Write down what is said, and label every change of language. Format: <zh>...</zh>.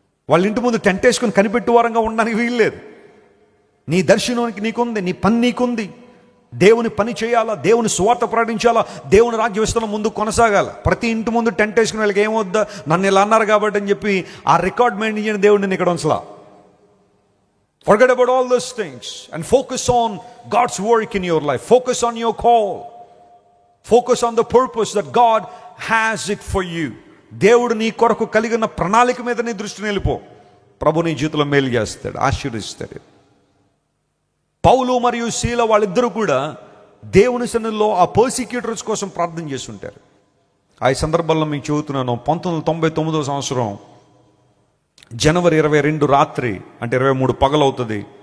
<te>వాళ్ళ ఇంటి ముందు టెంట్ వేసుకుని కనిపెట్టు వారంగా ఉండడానికి వీల్లేదు. నీ దర్శనానికి నీకుంది, నీ పని నీకుంది. దేవుని పని చేయాలా, దేవుని సువార్త ప్రకటించాలా, దేవుని రాజ్య విస్తరణ ముందు కొనసాగాల. ప్రతి ఇంటి ముందు టెంట్ వేసుకుని వాళ్ళకి ఏమొద్దా, నన్ను ఇలా అన్నారు కాబట్టి అని చెప్పి ఆ రికార్డ్ మెయింటైన్ చేయని దేవుడిని ఇక్కడ ఉంచలా.</te> <en>Forget about all those things and focus on God's work in your life. Focus on your call. Focus on the purpose that God has it for you.</en> <te>దేవుడు నీ కొరకు కలిగిన ప్రణాళిక మీద నీ దృష్టిని వెళ్ళిపో. ప్రభు నీ జీవితంలో మేలు చేస్తాడు, ఆశీర్వదిస్తాడు. పౌలు మరియు శీల వాళ్ళిద్దరూ కూడా దేవుని సన్నిధిలో ఆ పర్సిక్యూటర్స్ కోసం ప్రార్థన చేస్తుంటారు. ఆ సందర్భంలో మీకు చెబుతున్నాను, 1999 సంవత్సరం జనవరి 22 రాత్రి, అంటే 23 పగలవుతుంది.</te>